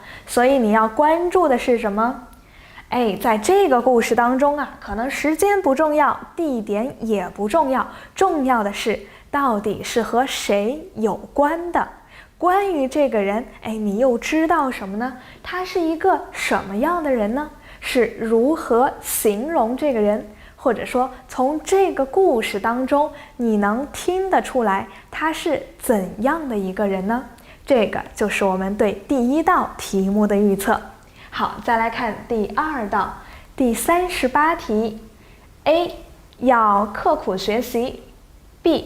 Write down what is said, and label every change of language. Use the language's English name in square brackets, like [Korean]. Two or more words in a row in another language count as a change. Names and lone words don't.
[Chinese] 所以你要關注的是什麼？在這個故事當中可能時間不重要，地點也不重要，重要的是到底是和誰有關的。關於這個人，你又知道什麼呢？他是一個什麼樣的人呢？是如何形容這個人？或者說，從這個故事當中，你能聽得出來他是怎樣的一個人呢？這個就是我們對第1道題目的預測。好，再來看第2道，第38題。A， 要刻苦學習 ；B.